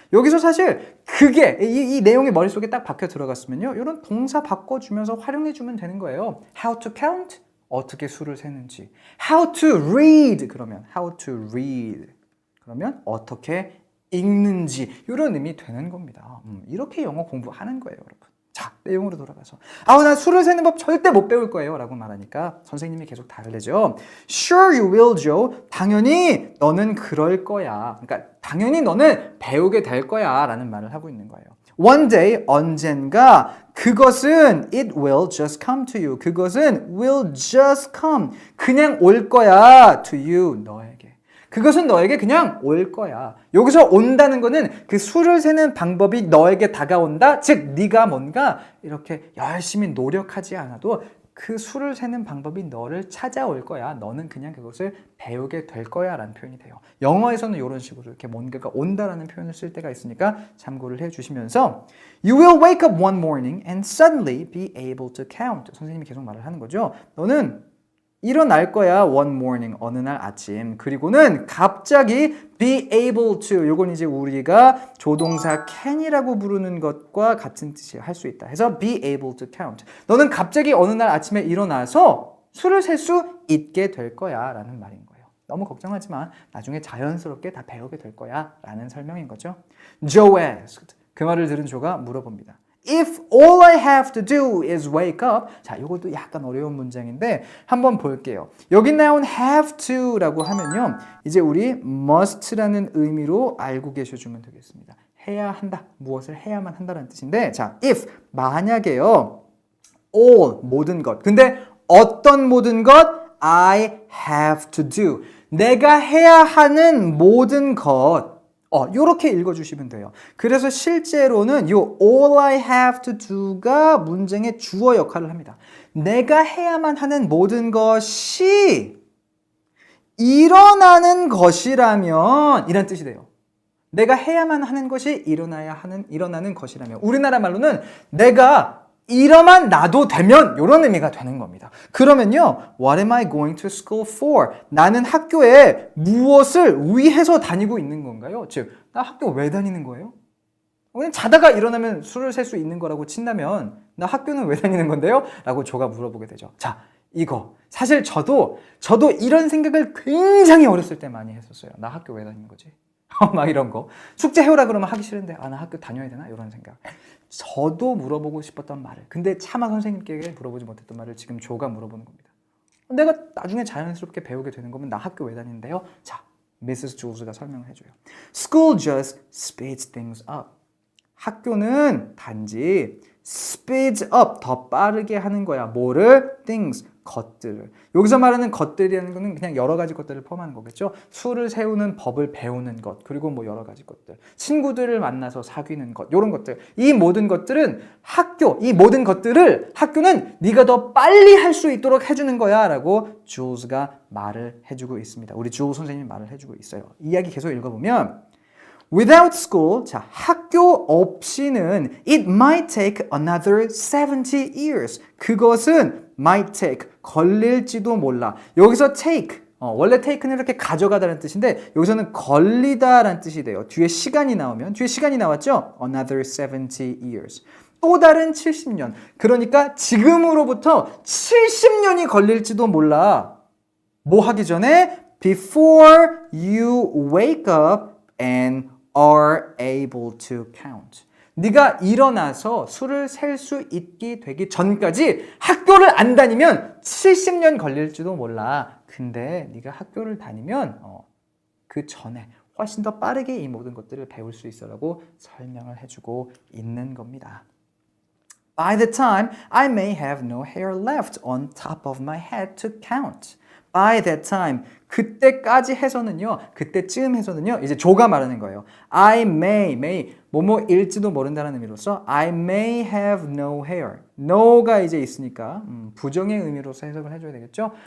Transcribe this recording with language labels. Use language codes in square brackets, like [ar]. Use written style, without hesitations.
[ko] 여기서 사실 그게 이 내용이 머릿속에 딱 박혀 들어갔으면요. 이런 동사 바꿔주면서 활용해주면 되는 거예요. [en] how to count, [ko] 어떻게 수를 세는지. [en] how to read, [ko] 그러면 [en] how to read. [ko] 그러면 어떻게 읽는지 이런 의미 되는 겁니다. 이렇게 영어 공부하는 거예요, 여러분. 자, 자, 내용으로 돌아가서 난 술을 세는 법 절대 못 배울 거예요 라고 말하니까 선생님이 계속 다르죠. [en] Sure you will, Joe. [ko] 당연히 너는 그럴 거야. 그러니까 당연히 너는 배우게 될 거야 라는 말을 하고 있는 거예요. [en] One day, [ko] 언젠가 그것은 [en] it will just come to you. [ko] 그것은 [en] will just come. [ko] 그냥 올 거야 [en] to you, [ko] 너에게. 그것은 너에게 그냥 올 거야. 여기서 온다는 거는 그 수를 세는 방법이 너에게 다가온다. 즉 네가 뭔가 이렇게 열심히 노력하지 않아도 그 수를 세는 방법이 너를 찾아올 거야. 너는 그냥 그것을 배우게 될 거야 라는 표현이 돼요. 영어에서는 이런 식으로 이렇게 뭔가가 온다라는 표현을 쓸 때가 있으니까 참고를 해주시면서 [en] You will wake up one morning and suddenly be able to count. [ko] 선생님이 계속 말을 하는 거죠. 너는 일어날 거야 [en] one morning, [ko] 어느 날 아침. 그리고는 갑자기 be able to, 요건 이제 우리가 조동사 can이라고 부르는 것과 같은 뜻이에요. 할 수 있다 해서 [en] be able to count. [ko] 너는 갑자기 어느 날 아침에 일어나서 술을 셀 수 있게 될 거야 라는 말인 거예요. 너무 걱정하지 마. 나중에 자연스럽게 다 배우게 될 거야 라는 설명인 거죠. [en] Joe asked. [ko] 그 말을 들은 조가 물어봅니다. [en] If all I have to do is wake up. [ko] 자, 이것도 약간 어려운 문장인데 한번 볼게요. 여기 나온 have to라고 하면요. 이제 우리 must라는 의미로 알고 계셔주면 되겠습니다. 해야 한다. 무엇을 해야만 한다는 뜻인데 자, if 만약에요. all 모든 것. 근데 어떤 모든 것? [en] I have to do. [ko] 내가 해야 하는 모든 것. 요렇게 읽어주시면 돼요. 그래서 실제로는 요 [en] all I have to do [ko] 가 문장의 주어 역할을 합니다. 내가 해야만 하는 모든 것이 일어나는 것이라면 이란 뜻이 돼요. 내가 해야만 하는 것이 일어나는 것이라면 우리나라 말로는 내가 이러만 놔도 되면 이런 의미가 되는 겁니다. 그러면요, [en] What am I going to school for? [ko] 나는 학교에 무엇을 위해서 다니고 있는 건가요? 즉, 나 학교 왜 다니는 거예요? 그냥 자다가 일어나면 술을 셀 수 있는 거라고 친다면 나 학교는 왜 다니는 건데요? 라고 조가 물어보게 되죠. 자, 이거 사실 저도 이런 생각을 굉장히 어렸을 때 많이 했었어요. 나 학교 왜 다니는 거지? 막 이런 거. 숙제 해오라 그러면 하기 싫은데 나 학교 다녀야 되나? 이런 생각. 저도 물어보고 싶었던 말을 근데 차마 선생님께 물어보지 못했던 말을 지금 조가 물어보는 겁니다. 내가 나중에 자연스럽게 배우게 되는 거면 나 학교 왜 다니는데요? 자, 미세스 줄스가 설명을 해줘요. [en] School just speeds things up. [ko] 학교는 단지 speeds up, 더 빠르게 하는 거야. 뭐를? things, 것들을. 여기서 말하는 것들이라는 거는 그냥 여러 가지 것들을 포함하는 거겠죠. 수를 세우는 법을 배우는 것, 그리고 뭐 여러 가지 것들. 친구들을 만나서 사귀는 것, 이런 것들. 이 모든 것들은 이 모든 것들을 학교는 네가 더 빨리 할 수 있도록 해주는 거야 라고 줄스가 말을 해주고 있습니다. 우리 줄스 선생님이 말을 해주고 있어요. 이야기 계속 읽어보면 [en] Without school, [ko] 자, 학교 없이는 [en] it might take another 70 years. [ko] 그것은 [en] might take, [ko] 걸릴지도 몰라. 여기서 take, 원래 take는 이렇게 가져가다는 뜻인데 여기서는 걸리다라는 뜻이 돼요. 뒤에 시간이 나왔죠? [en] Another 70 years. [ko] 또 다른 70년. 그러니까 지금으로부터 70년이 걸릴지도 몰라. 뭐 하기 전에? [en] Before you wake up and are able to count. [ko] 네가 일어나서 술을 셀 수 있게 되기 전까지 학교를 안 다니면 70년 걸릴지도 몰라. 근데 네가 학교를 다니면 그 전에 훨씬 더 빠르게 이 모든 것들을 배울 수 있어라고 설명을 해주고 있는 겁니다. [en] By the time I may have no hair left on top of my head to count. By that time, [ko] 그때까지 해서는요, 그때쯤 해서는요, 이제 조가 말하는 거예요. [en] I may, [ko] 뭐뭐일지도 모른다는 의미로서 [en] I may have no hair. [ko] no가 이제 있으니까 부정의 의미로서 해석을 해줘야 되겠죠.